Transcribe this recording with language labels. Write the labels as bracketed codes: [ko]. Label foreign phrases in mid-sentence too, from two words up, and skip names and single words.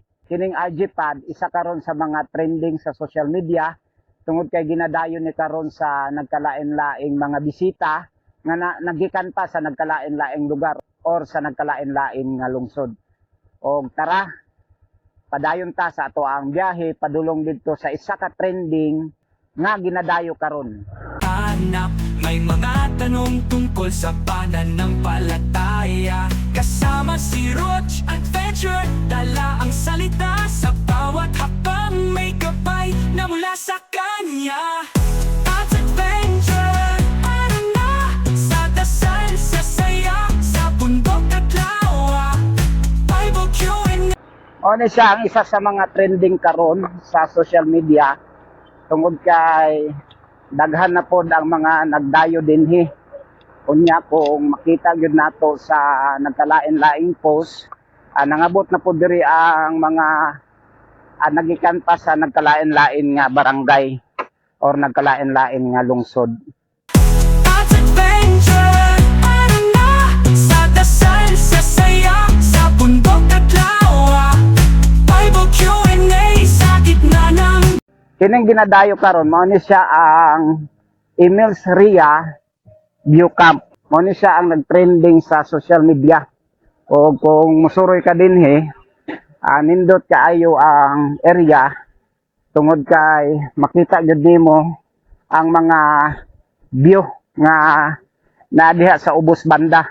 [ceb] Kining RG Pad isa karon sa mga trending sa social media tungod kay ginadayon ni karon sa nagkalain-laing mga bisita nga nagikan pa sa nagkalain-laing lugar or sa nagkalain-laing nga lungsod. O tara, padayon ta sa ato ang biyahe padulong didto sa isa ka trending nga ginadayo karon. [tl] hanap. May mga tanong tungkol sa pananampalataya. Kasama si Roach Adventure, dala ang salita sa bawat hakbang, may gabay na mula sa kanya. At Adventure, ano na? Sa dasal, sa saya, sa bundok at lawa, Bible Q&A. [ceb] Ano siya ang isa sa mga trending karon sa social media tungod kay daghan na pod ang mga nagdayo dinhi. Unya kung makita gyud nato sa nagkalain-laing post, nangabot na pod diri ang mga nagikan pa sa nagkalain-lain nga barangay or nagkalain-lain nga lungsod. [tl] At Adventure, ano na? Sa dasal, sa saya, sa bundok at lawa, Bible Q&A sa gitna ng [ceb] Kining ginadayo karon mao ni siya ang Emils Ria View Camp. Mao ni siya ang nagtrending sa social media. O kung musuroy ka dinhi, nindot kaayo ang area tungod kay makita gyud nimo ang mga view nga naadiha sa ubos banda.